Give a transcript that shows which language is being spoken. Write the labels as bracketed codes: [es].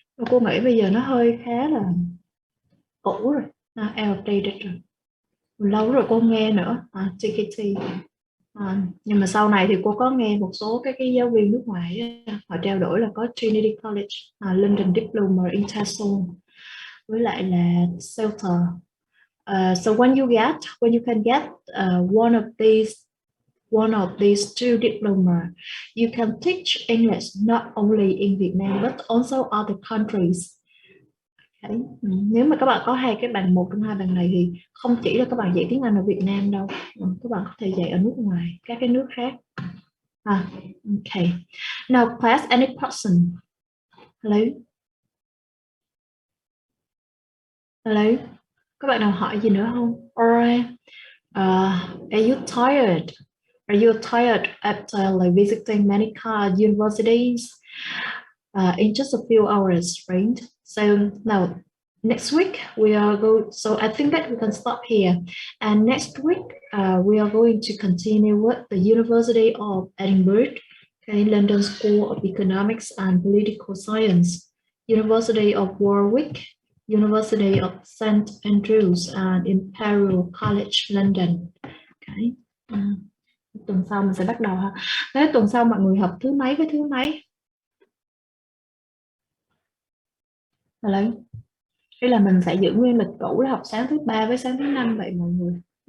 [vi] Cô nghĩ bây giờ nó hơi khá là cũ rồi, outdated rồi, lâu rồi cô nghe nữa, TKT. Nhưng mà sau này thì cô có nghe một số cái giáo viên nước ngoài họ trao đổi là có Trinity College, London Diploma in TESOL, với lại là CELTA. [en] So when you can get one of these two diploma, you can teach English not only in Vietnam but also other countries. Okay. [vi] Nếu mà các bạn có hai cái bằng, một trong hai bằng này thì không chỉ là các bạn dạy tiếng Anh ở Việt Nam đâu, các bạn có thể dạy ở nước ngoài, các cái nước khác. [en] Okay. Now class, any question? [vi] Hello? Các bạn nào hỏi gì nữa không? [en] Or are you tired? Are you tired after like visiting many universities in just a few hours, right? So now next week we are going. So I think that we can stop here. And next week we are going to continue with the University of Edinburgh, okay, London School of Economics and Political Science, University of Warwick, University of St Andrews, and Imperial College London. Okay. [vi] Tuần sau mình sẽ bắt đầu ha. Thế tuần sau mọi người học thứ mấy với thứ mấy? Hello? Hay là mình sẽ giữ nguyên lịch cũ là học sáng thứ ba với sáng thứ năm vậy mọi người?